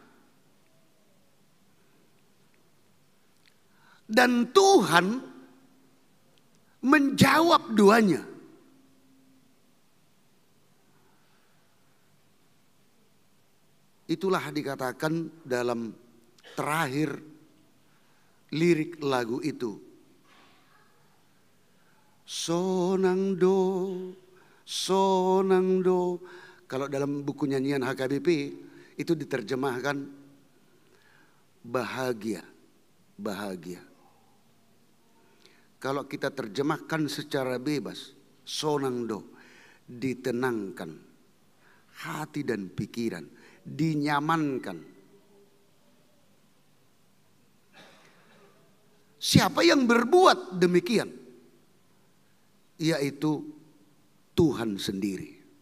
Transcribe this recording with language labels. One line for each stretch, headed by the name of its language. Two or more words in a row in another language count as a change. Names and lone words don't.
Indonesian: Dan Tuhan menjawab doanya. Itulah dikatakan dalam terakhir lirik lagu itu.
Batak Toba: Sonang do.
Indonesian: Kalau dalam buku nyanyian HKBP itu diterjemahkan bahagia. Kalau kita terjemahkan secara bebas,
Batak Toba: sonang do,
Indonesian: ditenangkan hati dan pikiran, dinyamankan. Siapa yang berbuat demikian? Yaitu Tuhan sendiri.